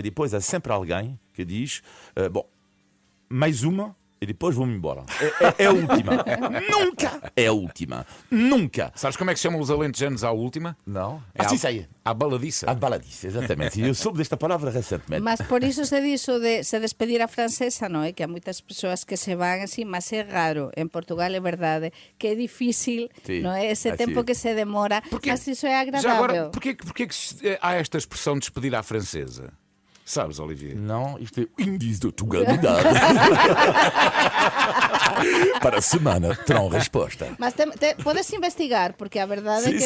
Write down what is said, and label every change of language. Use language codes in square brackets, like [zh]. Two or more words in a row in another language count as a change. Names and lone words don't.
[pt] E depois há sempre alguém que diz, bom, mais uma, e depois vou-me embora. É a última. Nunca é a última. Nunca. Sabes como é que se chamam os alentejanos à última? Não? É Sim, sei. à baladiça. A baladice, exatamente. E eu soube desta palavra recentemente. [gl] Mas por iso se diso de se despedir a francesa, non é? Que há moitas persoas que se van así, mas é raro. En Portugal é verdade que é difícil, Sí, non é? Ese así tempo é. que se demora, mas iso é [pt] Já agora, [gl] agradável. [pt] porquê que há esta expressão de despedir à francesa? Sabes, Olivier? Não, isto é o índice de atualidade. Para a semana terão resposta. Mas podes investigar, porque a verdade é que